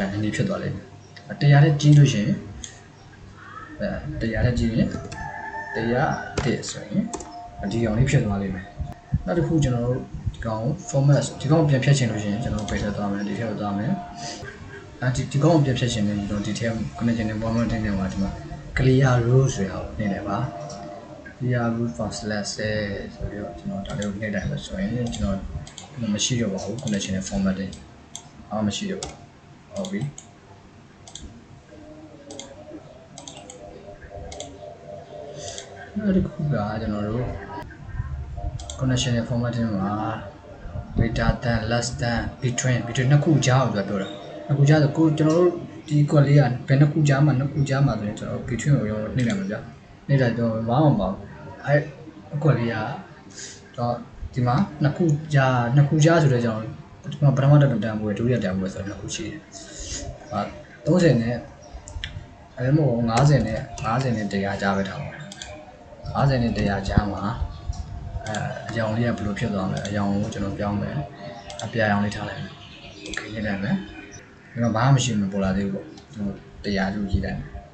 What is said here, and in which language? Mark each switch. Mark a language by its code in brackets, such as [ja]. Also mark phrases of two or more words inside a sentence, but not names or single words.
[my] ရင်အနီဖြစ်သွားလိမ့်မယ်တရားနဲ့ကြီးလို့ရှိရင်တရားနဲ့ကြီးရင်တရားတစ်ဆိုရင်ဒီကောင်လေးဖြစ်သွား လိမ့်မယ်နောက်တစ်ခုကျွန်တော်တို့ဒီကောင် format ဒီကောင်ပြန်ဖြတ်ချင်လို့ရှိရင်ကျွန်တော်တို့ပေးထည့်သွားမယ်ဒီထည့်သွားမယ်ဒီကောင်ပြန်ဖြတ်ချင်တယ်ကျွန်တော်ဒီထည့် [en] conditional formatting [my] နဲ့မှာဒီမှာ [en] clear rules [my] ဆိုတာကိုနှိပ်လိုက်ပါ [en] clear rules for slash [my] ဆိုပြီးတော့ကျွန်တော်ဒါလေးကိုနှိပ်လိုက်လို့ဆိုရင်ကျွန်တော်မရှိတော့ပါဘူး [en] conditional formatting [my] မရှိတော့ဘူးဟုတ်ပြီ နောက်တစ်ခုကကျွန်တော်တို့ [en] conditional formatting [my] မှာ [en] greater than less than between [my] နှစ်ခုကြားကိုပြောတာနှစ်ခုကြားဆိုကိုကျွန်တော်တို့ဒီကွက်လေးက ဘယ်နှစ်ခုကြားမှာဆိုရင်ကျွန်တော် between ကိုရောနှိပ်လိုက်မှာဗျနှိပ်လိုက်တော့ဘာမှမပေါ့အဲ့အကွက်လေးက တော့ဒီမှာနှစ်ခုကြားဆိုတော့ကျွန်တော်ပထမတန်ဖိုးဒုတိယတန်ဖိုးဆိုတော့နှစ်ခုရှိတယ်30နဲ့အဲ့မဟုတ်50နဲ့100ကြားပဲထားပါ50နဲ့100ကြားမှာအရောင်လေးကဘယ်လိုဖြစ်သွားမလဲအရောင်ကိုကျွန်တော်ပြောင်းမယ်အပြာရောင်လေးထားလိုက်မယ် okay ရေးလိုက်မယ်ကျွန်တော်ဘာမှမရှိဘူးပေါ်လာသေးဘူးပေါ့ကျွန်တော်100ကျူရေးလိုက်မယ်